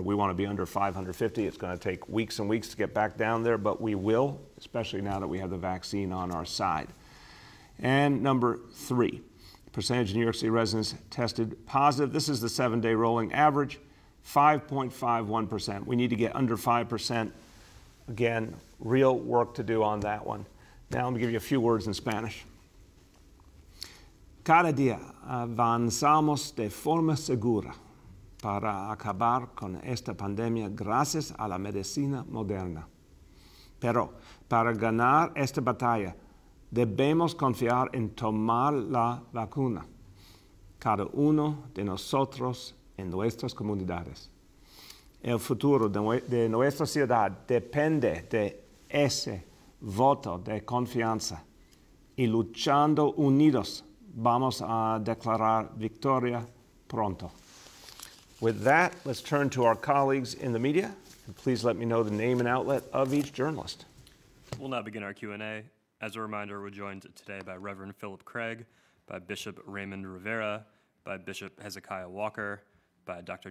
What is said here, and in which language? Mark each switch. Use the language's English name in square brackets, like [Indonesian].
[English] We want to be under 550. It's going to take weeks and weeks to get back down there, but we will, especially now that we have the vaccine on our side. And number 3, Percentage of New York City residents tested positive. This is the 7-day rolling average, 5.51%. We need to get under 5%. Again, real work to do on that one. Now let me give you a few words in Spanish. [Spanish] Cada día avanzamos de forma segura para acabar con esta pandemia gracias a la medicina moderna. Pero para ganar esta batalla, debemos confiar en tomar la vacuna, cada uno de nosotros en nuestras comunidades. El futuro de nuestra ciudad depende de ese voto de confianza y luchando unidos vamos a declarar victoria pronto. [English] With that, let's turn to our colleagues in the media. And please let me know the name and outlet of each journalist. We'll now begin our Q&A. As a reminder, we're joined today by Reverend Philip Craig, by Bishop Raymond Rivera, by Bishop Hezekiah Walker, by Dr.